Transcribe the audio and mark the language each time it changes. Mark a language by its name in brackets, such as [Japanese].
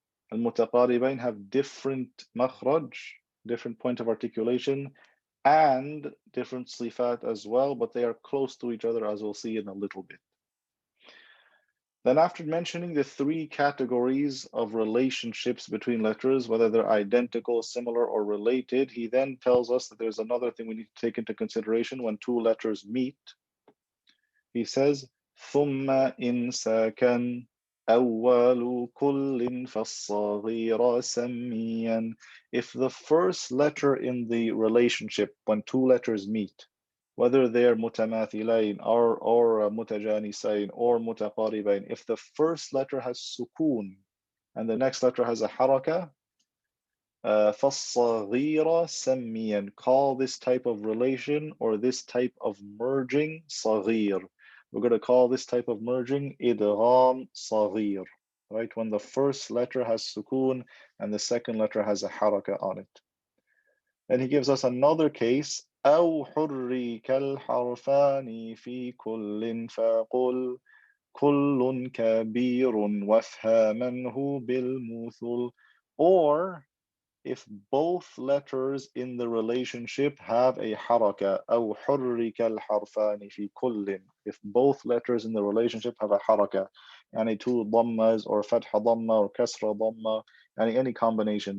[English] Al-mutaqaribain have different makhraj, different point of articulation, and different صفات as well, but they are close to each other, as we'll see in a little bit. Then after mentioning the three categories of relationships between letters, whether they're identical, similar, or related, he then tells us that there's another thing we need to take into consideration when two letters meet. He says, [Arabic] ثُمَّ إِنْ سَكَنَ أَوَّلُ كُلٍّ فَالصَّغِيرَ سَمِّيًا. [English] If the first letter in the relationship, when two letters meet, whether they're متماثلين or متجانسين or متقاربين, if the first letter has sukun and the next letter has a haraka, [Arabic] فَالصَّغِيرَ سَمِّيًا, [English] call this type of relation or this type of merging صغير. We're going to call this type of merging إدغام صغير, right? When the first letter has sukun and the second letter has a haraka on it. And he gives us another case, [Arabic] أو حرك الحرفان في كل فقل كل كبير وافهمنه بالمثل. [English] Or if both letters in the relationship have a haraka, [Arabic] أو حرك الحرفان في كل, [English] if both letters in the relationship have a haraka, يعني two dhammas or fatha dhamma or kasra dhamma, يعني any combination.